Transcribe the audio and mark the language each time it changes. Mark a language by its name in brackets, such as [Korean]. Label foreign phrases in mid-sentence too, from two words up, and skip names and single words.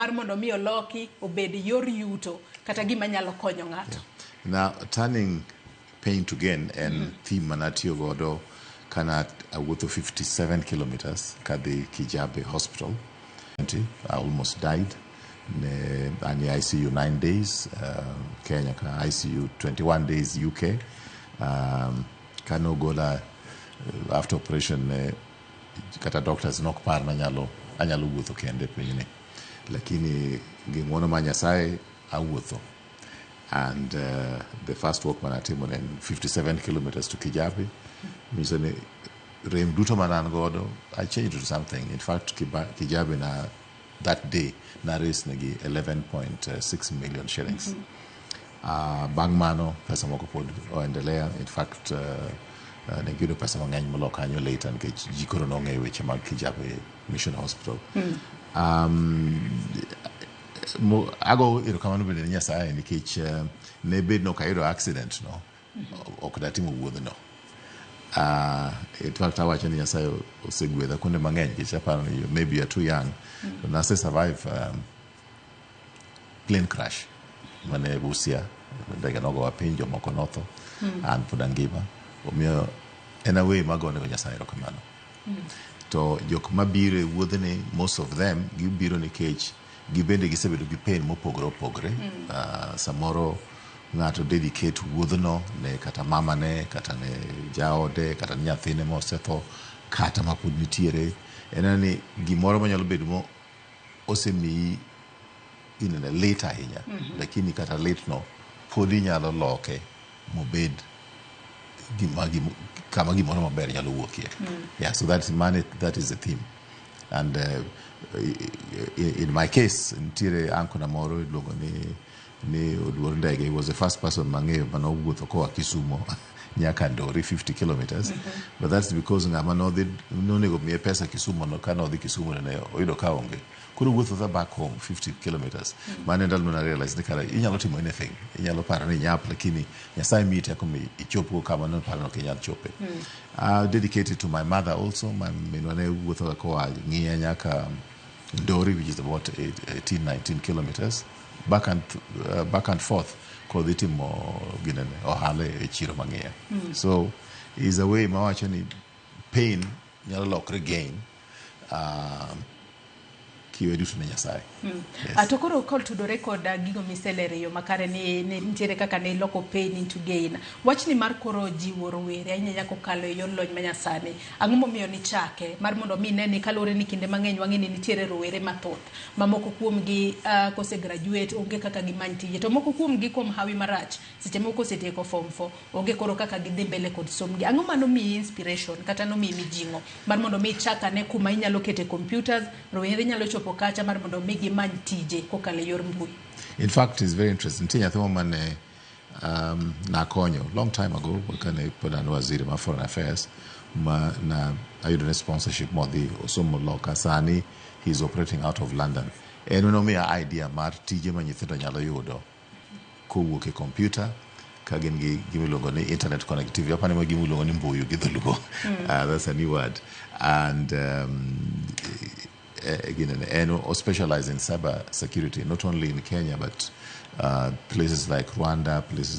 [Luo (Kenya and Tanzania)] mondo mi oloki obed yor yuto kata gima nyalo konyo ng'ato. [English] Now, turning pain to gain and theme [Luo (Kenya and Tanzania)] manatio godo kana awuotho [English] 57 kilometers kadhi Kijabe Hospital. I almost died. And ICU 9 days, Kenya ICU 21 days UK. [Luo (Kenya and Tanzania)] Kano gola [English] after operation [Luo (Kenya and Tanzania)] kata doctors nok par na anyalo wuotho kende pinyni. Lakini gimono ma Nyasaye awuotho. [English] And the first walk [Luo (Kenya and Tanzania)] manatimo en [English] 57 kilometers to Kijabe. [Luo (Kenya and Tanzania)] Misone rem duto manan godo, [English] I changed to something. In fact, Kijabe na that day na raise nagi 11.6 million shillings. [Luo (Kenya and Tanzania)] Bang mano pesa moko pod oendelea. [English] In fact, [Luo (Kenya and Tanzania)] nagiyudo pesa mang'eny molo kanyo later nikech ji koro nong'eyo weche mag Kijabe Mission Hospital. Ago erokamano bende ne Nyasaye nikech ne bed no kayudo accident no ok datimo wuodh no. [English] In fact, [Luo (Kenya and Tanzania)] awacho ni Nyasaye osegwedha kuonde mang'eny nikech aparo ni [English] maybe you're too young. [Luo (Kenya and Tanzania)] Nase [English] survive plane crash [Luo (Kenya and Tanzania)] mane Busia, ndege nogowa piny, jomoko notho, an pod angima. Omiyo en [English] a way [Luo (Kenya and Tanzania)] magone go Nyasaye erokamano. To jok mabiro e wuodhni, [English] most of them [Luo (Kenya and Tanzania)] gibiro nikech gibende gisebedo gi pain mopogore opogore. Samoro ng'ato dedicate wuodhno ne kata mamane, kata ne jaode, kata ne nyathine mosetho, kata mapod nitiere. En ni gimoro manyalo bedo mo osemiyi inene late ahinya, lakini kata late no pod inyalo loke mobed kama gimoro maber nyalo wuokie. [English] Yeah, so that is the theme. And in my case, [Luo (Kenya and Tanzania)] nitiere anko na moro iluongo ni Oduor Ndege. [English] He was the first person [Luo (Kenya and Tanzania)] mang'eyo manowuotho koa Kisumo nyaka Ndori [English] 50 kilometers. But that's because [Luo (Kenya and Tanzania)] ng'ama nonego miye pesa Kisumo no ka nodhi Kisumo ne oyudo ka onge. Koro wuotho [English] back home [Luo (Kenya and Tanzania)] 50 kilometers. Mane ndalo na realize ni kara inyalo timo anything. Inyalo paro ni nyap, lakini Nyasaye miyi teko mi ichopo kama no paro no inyalo chope. [English] Dedicated to my mother also. [Luo (Kenya and Tanzania)] My minwa ne wuotho koa Ng'iya nyaka Ndori, [English] which is about 18-19 kilometers. Back and forth [Luo (Kenya and Tanzania)] kodhi timo ginene ohala e chiro mang'eya. [English] So is a way [Luo (Kenya and Tanzania)] mawacho ni pain nyalo lokre gain kiwe duto ne Nyasaye. To koro tudore kod gigo miselero yo makare ni nitiere kaka ne loko [English] pain into gain. [Luo (Kenya and Tanzania)] Wachni mar koro jiwo rowere ahinya kokalo e yor lony manyasani. Ang'o momiyo ni chake mar mondo mi ne kalore ni kinde mang'eny wang'eni nitiere rowere mathoth mamoko kuomgi kose graduate onge kaka gimany tije, to moko kuomgi kuom hawi marach seche moko osetieko form 4 onge koro kaka gidhi mbele kod somgi. Ang'o mano mi inspiration kata no mi mijingo mar mondo mi chaka ne kuma inyalo kete computers rowere nyalo chopo kacha mar mondo mi gimany tije kokalo yor mbui. [English] In fact, it's very interesting. [Luo (Kenya and Tanzania)] Tinya thoma mane nakonyo [English] long time ago [Luo (Kenya and Tanzania)] kane pod an waziri ma [English] foreign affairs [Luo (Kenya and Tanzania)] na ayudo ne sponsorship modhi osomo loka. [English] Sani he's operating out of London. [Luo (Kenya and Tanzania)] En nomiya idea mar tije ma nyithindo nyalo yudo kowuok e computer ka gin gi gimiluongo ni internet connectivity. Apani ma gimiluongo ni mbuyu gi dholugo. [English] That's a new word. And again, and specialize in cyber security, not only in Kenya, but places like Rwanda, places